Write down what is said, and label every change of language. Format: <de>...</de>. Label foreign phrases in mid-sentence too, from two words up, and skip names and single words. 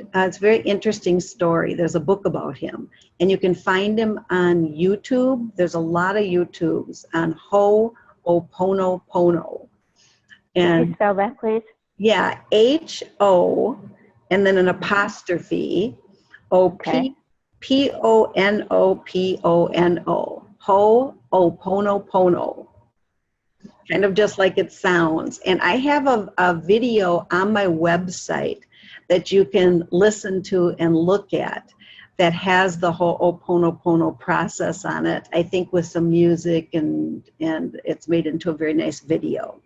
<en>It's a very interesting story. There's a book about him. And you can find him on YouTube. There's a lot of YouTubes on Ho'oponopono. Can you spell that, please? Yeah, H-O, and then an apostrophe, O-P, P-O-N-O-P-O-N-O, Ho'oponopono. Kind of just like it sounds. And I have a video on my website that you can listen to and look at that has the Ho'oponopono process on it, I think with some music, and it's made into a very nice video.</en>